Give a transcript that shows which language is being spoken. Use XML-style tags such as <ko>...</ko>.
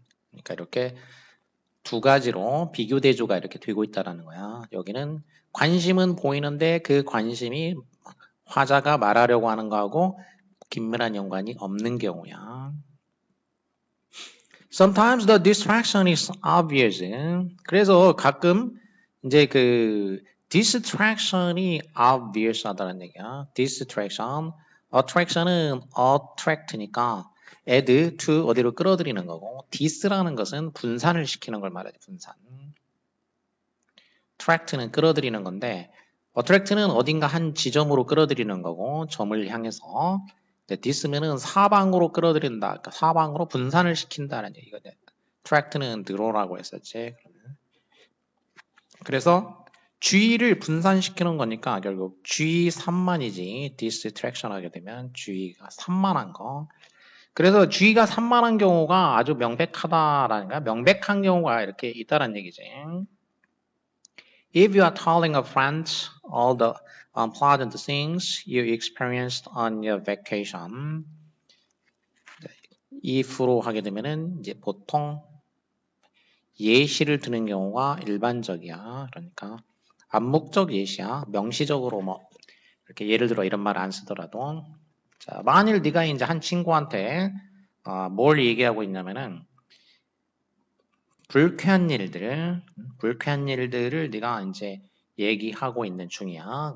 <ko>그러니까 이렇게 두 가지로 비교 대조가 이렇게 되고 있다라는 거야. 여기는 관심은 보이는데 그 관심이 화자가 말하려고 하는 거하고 긴밀한 연관이 없는 경우야.</ko> <en>Sometimes the distraction is obvious.</en> <ko>그래서 가끔 이제 그 distraction이 obvious 하다는 얘기야.</ko> <en>distraction.</en> <ko>attraction은 attract니까 add to 어디로 끌어들이는 거고 dis라는 것은 분산을 시키는 걸 말하지. 분산. attract는 끌어들이는 건데 attract는 어딘가 한 지점으로 끌어들이는 거고 점을 향해서 dis면은 사방으로 끌어들인다. 그러니까 사방으로 분산을 시킨다는 얘기거든. attract는 드로라고 했었지. 그래서 주의를 분산시키는 거니까 결국 주의 산만이지 distraction 하게 되면 주의가 산만한 거. 그래서 주의가 산만한 경우가 아주 명백하다라는 거야. 명백한 경우가 이렇게 있다는 얘기지.</ko> <en>If you are telling a friend all the unpleasant things you experienced on your vacation,</en> <ko>if로 하게 되면은 이제 보통 예시를 드는 경우가 일반적이야. 그러니까 암묵적 예시야. 명시적으로 뭐 이렇게 예를 들어 이런 말 안 쓰더라도 자, 만일 네가 이제 한 친구한테 뭘 얘기하고 있냐면은 불쾌한 일들을 네가 이제 얘기하고 있는 중이야.</ko>